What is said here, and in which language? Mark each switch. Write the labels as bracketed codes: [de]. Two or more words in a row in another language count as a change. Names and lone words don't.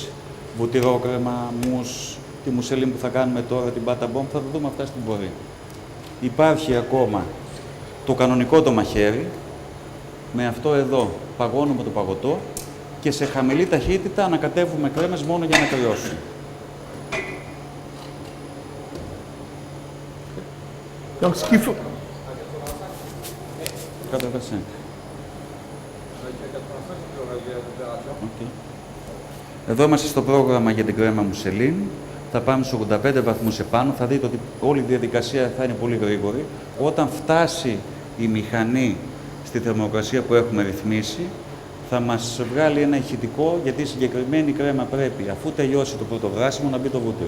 [el] Βουτυρόκρεμα, μους, τη μουσελίνη που θα κάνουμε τώρα, την πάτα μπομ, θα το δούμε αυτά στην πορεία. Υπάρχει ακόμα το κανονικό το μαχαίρι, με αυτό εδώ παγώνουμε το παγωτό και σε χαμηλή ταχύτητα ανακατεύουμε κρέμες μόνο για να κρυώσουν. [fr] Donc, ce qu'il faut. 85. [el] Εδώ είμαστε στο πρόγραμμα για την κρέμα μουσελίν. Θα πάμε στους 85 βαθμούς επάνω. Θα δείτε ότι όλη η διαδικασία θα είναι πολύ γρήγορη. Όταν φτάσει η μηχανή στη θερμοκρασία που έχουμε ρυθμίσει, θα μας βγάλει ένα ηχητικό, γιατί η συγκεκριμένη κρέμα πρέπει, αφού τελειώσει το πρώτο βράσιμο, να μπει το βούτυρο.